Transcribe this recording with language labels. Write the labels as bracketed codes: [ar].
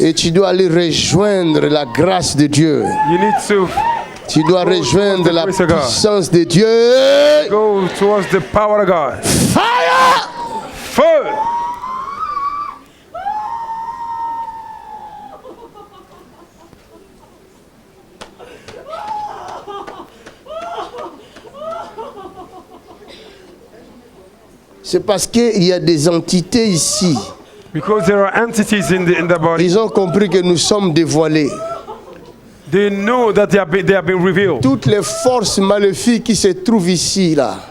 [fr] Et tu dois aller rejoindre la grâce de Dieu. [en] You need to [fr] Tu dois rejoindre la puissance de Dieu. [en] go towards the power of God. Fire! [fr] Feu. C'est parce qu'il y a des entités ici. [en] Because there are entities in the body. [fr] Ils ont compris que nous sommes dévoilés. [en] They know that they have been revealed. [fr] Toutes les forces maléfiques qui se trouvent ici, là,